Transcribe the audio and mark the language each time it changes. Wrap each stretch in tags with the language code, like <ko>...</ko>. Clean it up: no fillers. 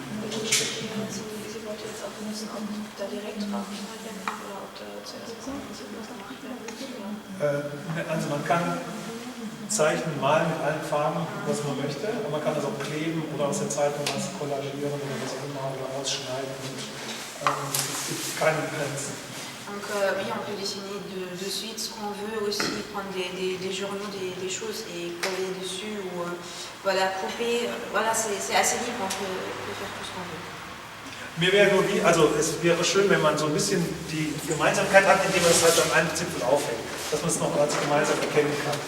<de>Sie wollte jetzt auch wissen, ob da direkt drauf werden oder ob da zuerst was gemacht werden. Also man kann zeichnen, malen mit allen Farben, was man möchte, aber man kann das auch kleben oder aus der Zeitung was kollagieren oder was auch immer oder ausschneiden. Und es gibt keine Grenzen.</de> <fr>Donc oui, on peut dessiner de suite ce qu'on veut, aussi prendre des journaux, des choses et coller dessus ou voilà, couper. Voilà, c'est assez libre, on peut faire tout ce qu'on veut.</fr> <de>Mir wäre nur es wäre schön, wenn man so ein bisschen die Gemeinsamkeit hat, indem man es halt an einem Zipfel aufhängt, dass man es noch als gemeinsam erkennen kann.</de>